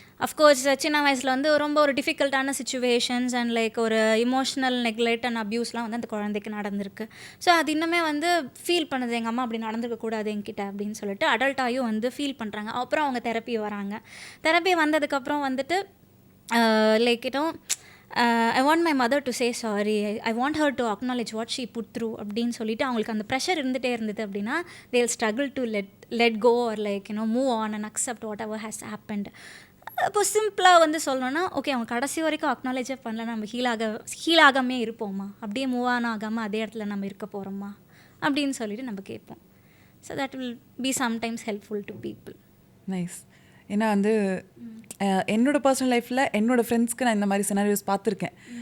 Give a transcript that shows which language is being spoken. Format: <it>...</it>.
<ta>Of course சின்ன வயசில் வந்து ரொம்ப ஒரு டிஃபிகல்ட்டான சுச்சுவேஷன்ஸ் அண்ட் லைக் ஒரு இமோஷ்னல் நெக்லெக்ட் அண்ட் அப்யூஸ்லாம் வந்து அந்த குழந்தைக்கு நடந்திருக்கு. ஸோ அது இன்னுமே வந்து ஃபீல் பண்ணுது, எங்கள் அம்மா அப்படி நடந்துக்கக்கூடாது என்கிட்ட அப்படின்னு சொல்லிட்டு அடல்ட்டாயும் வந்து ஃபீல் பண்ணுறாங்க. அப்புறம் அவங்க தெரப்பி வராங்க. தெரப்பி வந்ததுக்கப்புறம் வந்துட்டு</ta> <en>like I want my mother to say sorry, I want her to acknowledge what she put through</en> <ta>அப்படின்னு சொல்லிட்டு அவங்களுக்கு அந்த ப்ரெஷர் இருந்துகிட்டே இருந்தது அப்படின்னா</ta> <en>they will struggle to let go or like move on and accept whatever has happened.</en> <ta>இப்போ சிம்பிளாக வந்து சொல்லணும்னா ஓகே அவங்க கடைசி வரைக்கும் அக்னாலேஜே பண்ணல, நம்ம ஹீல் ஆகாமே இருப்போமா, அப்படியே மூவ் ஆன் ஆகாமல் அதே இடத்துல நம்ம இருக்க போகிறோமா அப்படின்னு சொல்லிட்டு நம்ம கேட்போம்.</ta> <en>So that will be sometimes helpful to people. Nice.</en> <ta>ஏன்னா வந்து என்னோடய பர்சனல் லைஃப்பில் என்னோடய ஃப்ரெண்ட்ஸ்க்கு நான் இந்த மாதிரி சினாரியோஸ் பார்த்துருக்கேன்.</ta>